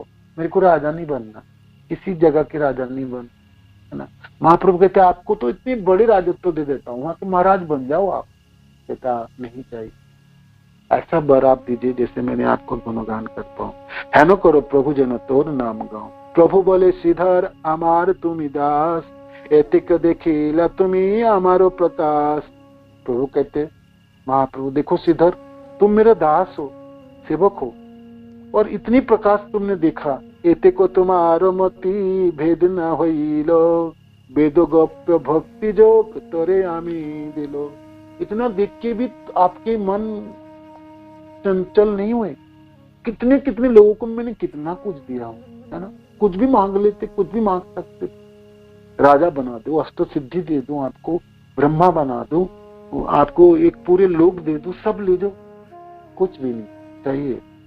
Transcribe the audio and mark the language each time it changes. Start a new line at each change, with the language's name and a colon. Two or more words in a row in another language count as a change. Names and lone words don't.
Hindi: मेरे को राजा नहीं बनना, किसी जगह के राजा नहीं बन, है ना। महाप्रभु कहते आपको तो इतनी बड़ी राजत्व दे देता हूँ, वहां के महाराज बन जाओ आप। कहता नहीं चाहिए, ऐसा वर आप दीजिए जैसे मैंने आपको गुणगान कर पाऊं। है न
Bangla: করো প্রভু জন তোর নাম গাও। প্রভু বোলে শ্রীধর আমার তুমি দাস, এতিক দেখিলা তুমি আমারো প্রতাস।
Hindi: प्रभु कहते महाप्रभु देखो श्रीधर तुम मेरा दास हो, सेवक हो, और इतनी प्रकाश तुमने देखा।
Bangla: এতে কো তুমহারো মতি ভেদ ন হইলো, বেদো গোপ্য ভক্তি জোগ তোরে আমি দিলো।
Hindi: इतना देख के भी आपके मन चंचल नहीं हुए। कितने कितने लोगों को मैंने कितना कुछ दिया हूं, है ना, कुछ भी मांग लेते, कुछ भी मांग सकते। राजा बना दो, अष्ट सिद्धि दे दूं आपको, ब्रह्मा बना दूं आपको, एक पूरे लोक दे दूं, सब ले जाओ, कुछ भी नहीं चाहिए।